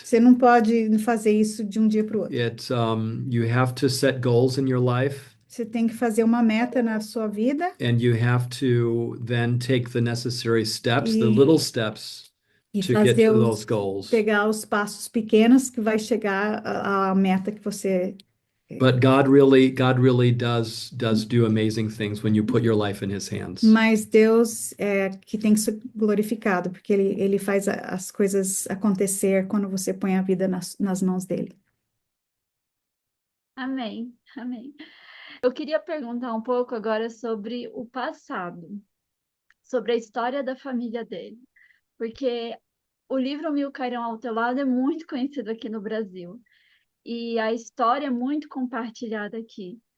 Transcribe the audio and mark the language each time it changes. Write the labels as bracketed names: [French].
[Portuguese] Você não pode fazer isso de um dia para o outro. [English] You have to set goals in your life. [Portuguese] Você tem que fazer uma meta na sua vida [English] And you have to then take the necessary steps, the [Portuguese] E- [English] little steps [Portuguese] e [English] to get [Portuguese] fazer [English] to those goals. [Portuguese] pegar os passos pequenos que vai chegar à meta que você. [English] But God really does do amazing things when you put your life in His hands. [Portuguese] Mas Deus é que tem que ser glorificado, porque ele faz as coisas acontecer quando você põe a vida nas mãos dele. Amém, amém. Eu queria perguntar um pouco agora sobre o passado, sobre a história da família dele, porque o livro Mil Cairão ao Teu Lado é muito conhecido aqui no Brasil e a história é muito compartilhada aqui.